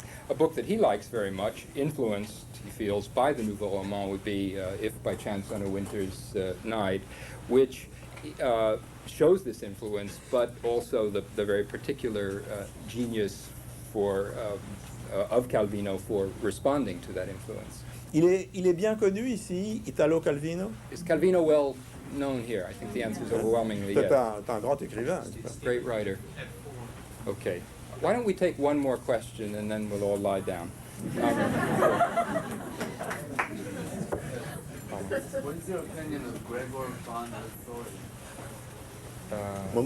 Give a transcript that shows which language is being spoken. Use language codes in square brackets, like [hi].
[en] A book that he likes very much, influenced, he feels, by the Nouveau Roman, would be If by Chance on a Winter's Night, which shows this influence, but also the very particular genius of Calvino for responding to that influence. [fr] Il est bien connu ici, Italo Calvino? [en] Is Calvino well known here? I think the answer is overwhelmingly yes. [fr] C'est un grand écrivain. [en] Great writer. Okay. Why don't we take one more question and then we'll all lie down. What is your opinion of Gregor von Rizzori?